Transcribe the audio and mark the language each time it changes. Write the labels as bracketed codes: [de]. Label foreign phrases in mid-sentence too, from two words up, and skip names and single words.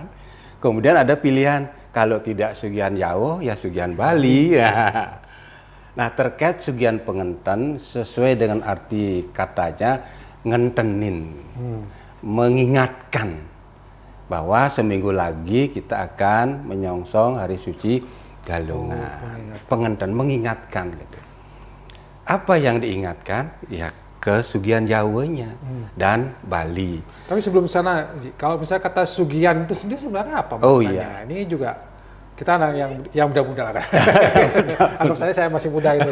[id] Kemudian ada pilihan, kalau tidak Sugian Jawa, ya Sugian Bali. Ya. Nah, terkait Sugian Pengenten, sesuai dengan arti katanya, ngentenin, mengingatkan bahwa seminggu lagi kita akan menyongsong hari suci Galungan. Pengenten, mengingatkan. Gitu. Apa yang diingatkan? Ya, ke Sugian Jawanya dan Bali. Tapi sebelum sana, kalau misalnya kata Sugian itu sendiri sebenarnya apa? Oh iya. Ini juga kita anak yang muda-muda kan. Anggap saya masih muda itu.